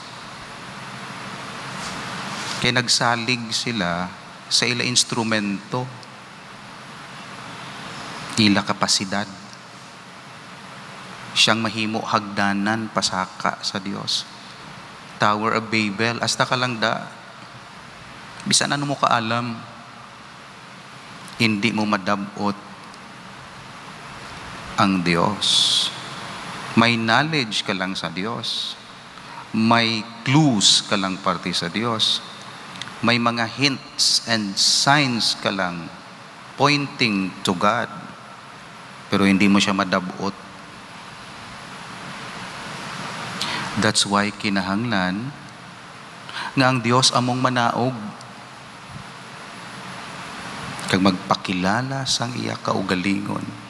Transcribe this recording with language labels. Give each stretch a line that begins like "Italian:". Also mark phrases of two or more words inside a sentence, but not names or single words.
Hiligaynon: Kaya nagsalig sila sa ila instrumento, ila kapasidad. Siyang mahimo hagdanan pasaka sa Diyos. Tower of Babel, hasta ka lang da. Bisan ano mo kaalam, hindi mo madabot ang Diyos. May knowledge ka lang sa Diyos. May clues ka lang parte sa Diyos. May mga
English: hints and signs
Hiligaynon: ka lang
English: pointing to God.
Hiligaynon: Pero hindi mo siya madabot.
English: That's why
Hiligaynon: kinahanglan nga ang Diyos among manaog kag magpakilala sang iya kaugalingon.